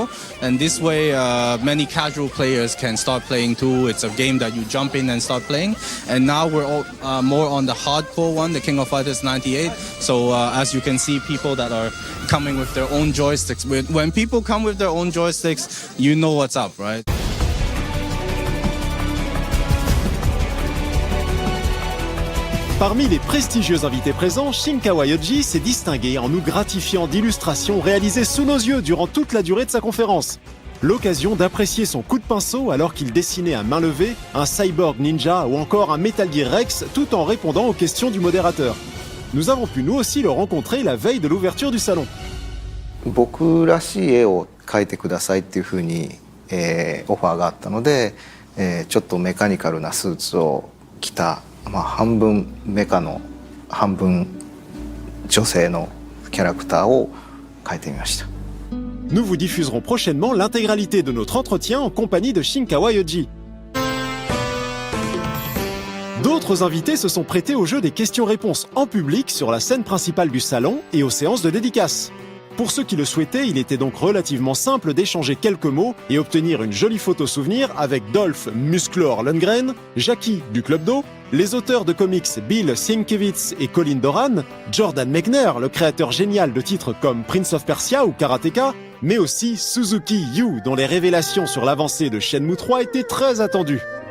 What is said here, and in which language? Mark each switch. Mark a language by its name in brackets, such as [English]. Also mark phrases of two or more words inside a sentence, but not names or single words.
[English] And this way, many casual players can start playing too. It's a game that you jump in and start playing. And now we're all, more on the hardcore one, the King of Fighters 98. So as you can see, people that are coming with their own joysticks. When people come with their own joysticks, you know what's up, right? [French] Parmi les prestigieux invités présents, Shinkawa Yoji s'est distingué en nous gratifiant d'illustrations réalisées sous nos yeux durant toute la durée de sa conférence. L'occasion d'apprécier son coup de pinceau alors qu'il dessinait à main levée un cyborg ninja ou encore un Metal Gear Rex tout en répondant aux questions du modérateur. Nous avons pu nous aussi le rencontrer la veille de l'ouverture du salon. [Japanese] 僕らしい絵を描いてくださいっていうふうに、オファーがあったので、ちょっとメカニカルなスーツを着た、半分メカの半分女性のキャラクターを描いてみました。 [French] Nous vous diffuserons prochainement l'intégralité de notre entretien en compagnie de Shinkawa Yoji. D'autres invités se sont prêtés au jeu des questions-réponses en public sur la scène principale du salon et aux séances de dédicaces. Pour ceux qui le souhaitaient, il était donc relativement simple d'échanger quelques mots et obtenir une jolie photo souvenir avec Dolph Musclor Lundgren, Jackie du Club d'eau, les auteurs de comics Bill Sienkiewicz et Colin Doran, Jordan Mechner, le créateur génial de titres comme Prince of Persia ou Karateka, mais aussi Suzuki Yu, dont les révélations sur l'avancée de Shenmue 3 étaient très attendues.